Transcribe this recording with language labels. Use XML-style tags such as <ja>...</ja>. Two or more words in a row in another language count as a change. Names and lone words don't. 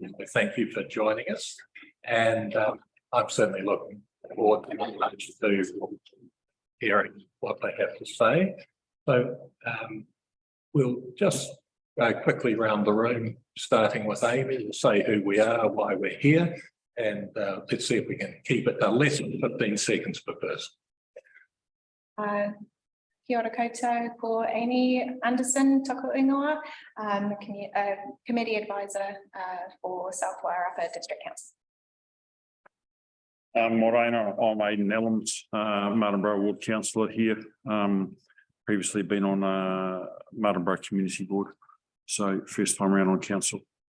<en>Thank you for joining us. And I'm certainly looking forward to hearing what they have to say. So we'll just go quickly around the room, starting with Amy. We'll say who we are, why we're here, and let's see if we can keep it to less than 15 seconds per person.</en> <mi>Kia ora koutou, ko Amy Anderson, toko ingoa,</mi> <en>committee advisor for South Wairarapa District Council. Morena, I'm Aidan Ellams, Martinborough Ward Councillor here. Previously been on Martinborough Community Board, so first time around on council.</en>